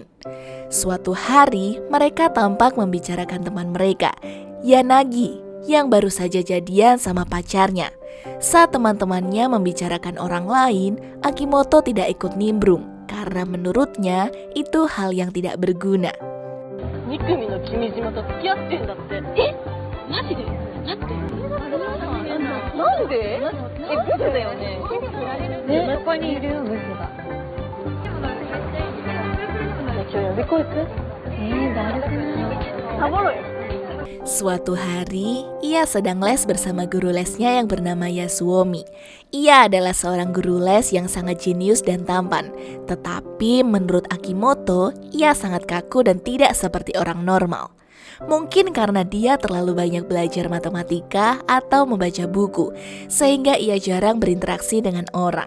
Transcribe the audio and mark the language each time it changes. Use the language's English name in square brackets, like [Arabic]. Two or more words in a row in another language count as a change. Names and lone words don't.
[Indonesian] Suatu hari, mereka tampak membicarakan teman mereka, Yanagi, yang baru saja jadian sama pacarnya. Saat teman-temannya membicarakan orang lain, Akimoto tidak ikut nimbrung, karena menurutnya itu hal yang tidak berguna. [Japanese] 2 組の君島と付き合ってんだって。え、マジで？だってなんで？ブスだよね。ね、そこにいるよブスが。今日予備校行く？だるくない？サボろよ。 [Indonesian] Suatu hari, ia sedang les bersama guru lesnya yang bernama Yasuomi. Ia adalah seorang guru les yang sangat jenius dan tampan. Tetapi menurut Akimoto, ia sangat kaku dan tidak seperti orang normal. Mungkin karena dia terlalu banyak belajar matematika atau membaca buku, sehingga ia jarang berinteraksi dengan orang.